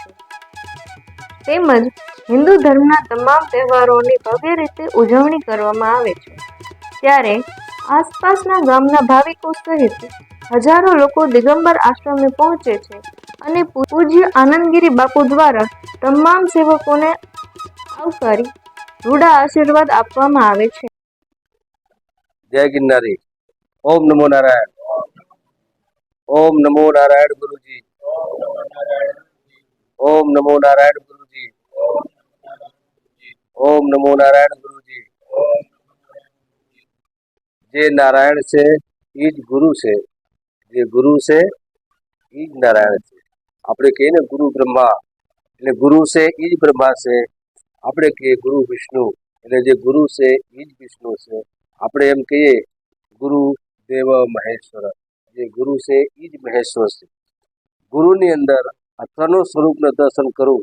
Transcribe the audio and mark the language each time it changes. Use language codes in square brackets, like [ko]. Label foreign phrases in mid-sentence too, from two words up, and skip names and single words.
[gu] તેમજ હિન્દુ ધર્મના તમામ તહેવારોની ભવ્ય રીતે ઉજવણી કરવામાં આવે છે. ત્યારે આસપાસના ગામના ભાવિકો સહિત હજારો લોકો દિગંબર આશ્રમે પહોંચે છે અને પૂજ્ય આનંદગીરી બાપુ દ્વારા તમામ સેવકોને આવકારી રૂડા આશીર્વાદ આપવામાં આવે છે. [hi] जय गिरनारी। ओम नमो नारायण। ओम नमो नारायण गुरुजी। ओम नमो नारायण गुरुजी। ओम नमो नारायण गुरुजी। [gu] જે નારાયણ સે ઈજ ગુરુ સે, જે ગુરુ સે ઈજ નારાયણ સે। આપણે કહીએ ને ગુરુ બ્રહ્મા એટલે ગુરુ છે ઈજ બ્રહ્મા છે. આપણે કહીએ ગુરુ વિષ્ણુ એટલે જે ગુરુ છે ઈજ વિષ્ણુ છે. આપણે એમ કહીએ ગુરુ દેવ મહેશ્વર, જે ગુરુ છે એ જ મહેશ્વર છે. ગુરુની અંદર આ ત્રણો સ્વરૂપનું દર્શન કરવું.